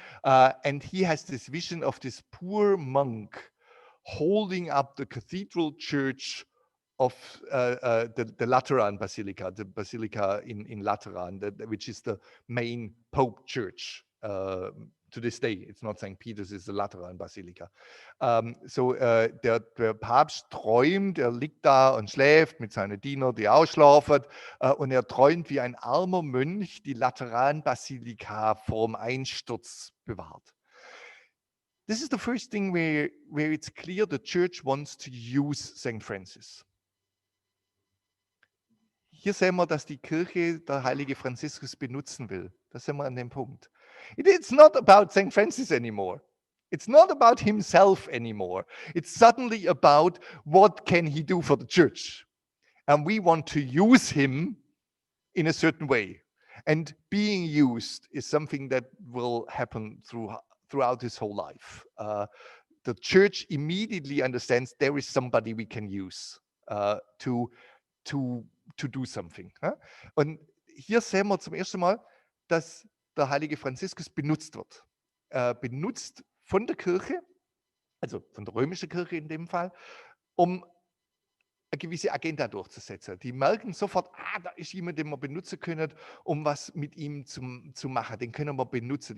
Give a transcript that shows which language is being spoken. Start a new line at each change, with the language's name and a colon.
English: And he has this vision of this poor monk holding up the cathedral church of the Lateran Basilica, the Basilica in Lateran, which is the main Pope church. To this day, it's not St. Peter's, it's the Lateran Basilica.
German: Der Papst träumt, er liegt da und schläft mit seinen Dienern, die auch schlafen, und er träumt, wie ein armer Mönch die Lateran Basilika vorm Einsturz bewahrt.
English: This is the first thing where it's clear the church wants to use St. Francis.
German: Hier sehen wir, dass die Kirche der heilige Franziskus benutzen will. Da sind wir an dem Punkt.
English: It's not about St. Francis anymore. It's not about himself anymore. It's suddenly about what can he do for the church. And we want to use him in a certain way. And being used is something that will happen throughout his whole life. The church immediately understands there is somebody we can use to do something.
German: Und hier sehen wir zum ersten Mal, dass der heilige Franziskus benutzt wird. Benutzt von der Kirche, also von der römischen Kirche in dem Fall, um eine gewisse Agenda durchzusetzen. Die merken sofort, da ist jemand, den wir benutzen können, um was mit ihm zu machen. Den können wir benutzen.